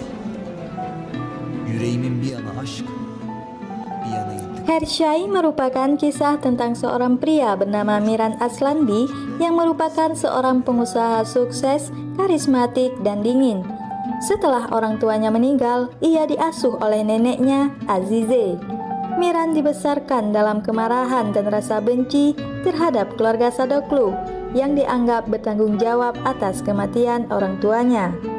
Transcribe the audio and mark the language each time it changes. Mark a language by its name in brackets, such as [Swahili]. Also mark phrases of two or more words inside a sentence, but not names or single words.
[Turkish] Yüreğimin bir yana aşk, bir yana intikam. [Indonesian] Hershey merupakan kisah tentang seorang pria bernama Miran Aslanbi yang merupakan seorang pengusaha sukses, karismatik, dan dingin. Setelah orang tuanya meninggal, ia diasuh oleh neneknya, Azize. Miran dibesarkan dalam kemarahan dan rasa benci terhadap keluarga Sadoklu yang dianggap bertanggung jawab atas kematian orang tuanya.